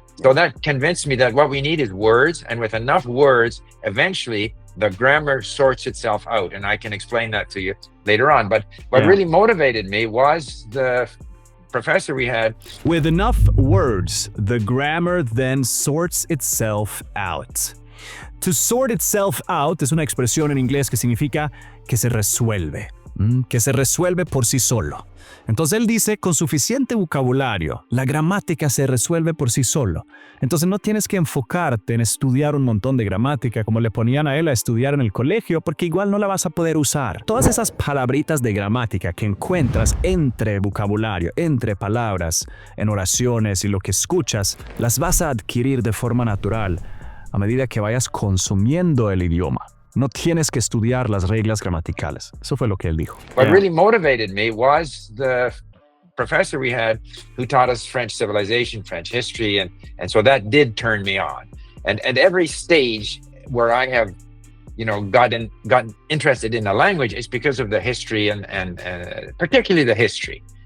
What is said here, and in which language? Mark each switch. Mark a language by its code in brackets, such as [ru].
[en] So that convinced me that what we need is words, and with enough words, eventually the grammar sorts itself out. And I can explain that to you later on. But what really motivated me was the professor we had. With enough words, the grammar then sorts itself out. To sort itself out [es] es una expresión en inglés que significa que se resuelve por sí solo. Entonces él dice, con suficiente vocabulario, la gramática se resuelve por sí solo. Entonces no tienes que enfocarte en estudiar un montón de gramática como le ponían a él a estudiar en el colegio, porque igual no la vas a poder usar. Todas esas palabritas de gramática que encuentras entre vocabulario, entre palabras, en oraciones y lo que escuchas, las vas a adquirir de forma natural a medida que vayas consumiendo el idioma. No tienes que estudiar las reglas gramaticales. Eso fue lo que él dijo. [en] What Yeah. really motivated me was the professor we had who taught us French civilization, French history, and so that did turn me on. And at every stage where I have, gotten interested in a language, it's because of the history and particularly the history.